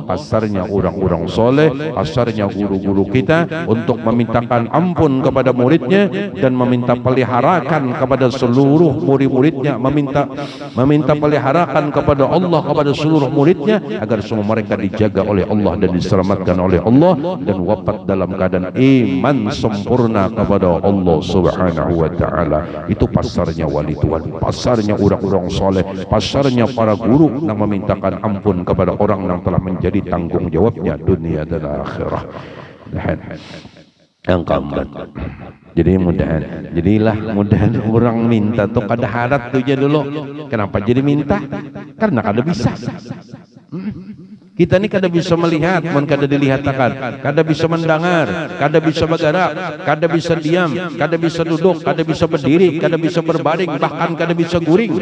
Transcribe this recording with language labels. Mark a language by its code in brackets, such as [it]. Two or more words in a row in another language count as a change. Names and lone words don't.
[id] pasarnya orang-orang soleh, pasarnya guru-guru kita untuk memintakan ampun kepada muridnya dan meminta peliharakan kepada seluruh murid-muridnya, meminta peliharakan kepada Allah kepada seluruh muridnya agar semua mereka dijaga oleh Allah dan diselamatkan oleh Allah dan wafat dalam keadaan iman sempurna kepada Allah [ar] سبحانه وتعالى. [id] Itu pasarnya wali Tuhan, pasarnya orang-orang soleh, pasarnya para guru yang memintakan ampun kepada orang yang telah menjadi tanggung jawabnya dunia dan akhirah. [bjn] Yang keempat, jadi mudahan orang minta tuh kada harap tuh aja dulu. Kenapa jadi minta? Karena kada bisa. Kita ini kada bisa melihat, kada dilihatkan, kada bisa mendengar, kada bisa bergerak, kada bisa diam, kada bisa duduk, kada bisa berdiri, kada bisa berbaring, bahkan kada bisa guring.